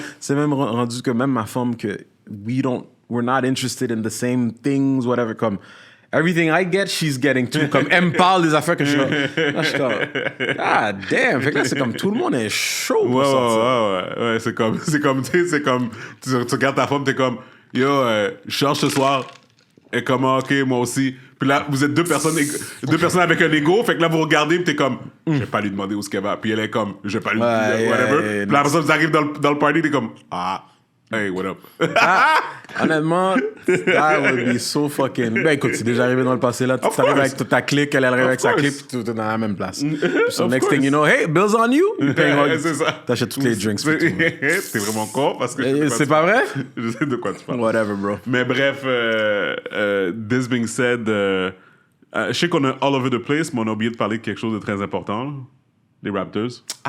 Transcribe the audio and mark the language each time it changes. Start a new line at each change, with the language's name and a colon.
French: C'est même rendu que même ma femme, que we're not interested in the same things, whatever.
English: Comme, everything I get, she's getting too.
French: Comme, elle me parle des affaires que je suis comme, ah, damn. Fait que là, c'est comme, tout le monde est chaud pour sortir. Ouais, c'est comme, tu regardes ta femme, t'es comme, yo, je cherche ce soir. Et comme, ok, moi aussi. Puis là, vous êtes deux personnes avec un ego. Fait que là, vous regardez, puis t'es comme, je vais pas lui demander où est-ce qu'elle va. Puis elle est comme, je vais pas lui demander, whatever. Puis la personne, vous arrivez dans le party, t'es comme, hey, what up?
English: Honnêtement, that would be so fucking...
French: Ben écoute, c'est déjà arrivé dans le passé, là. Tu arrives avec toute ta clique, elle arrive avec sa clique, puis tu es dans la même place.
English: So next thing you know, hey, bill's on you.
French: C'est ça. T'achètes tous les drinks. T'es vraiment con, parce que... C'est pas vrai? Je sais de quoi tu parles.
English: Whatever, bro.
French: Mais bref, this being said, je sais qu'on est all over the place, mais on a oublié de parler de quelque chose de très important, là. Les Raptors.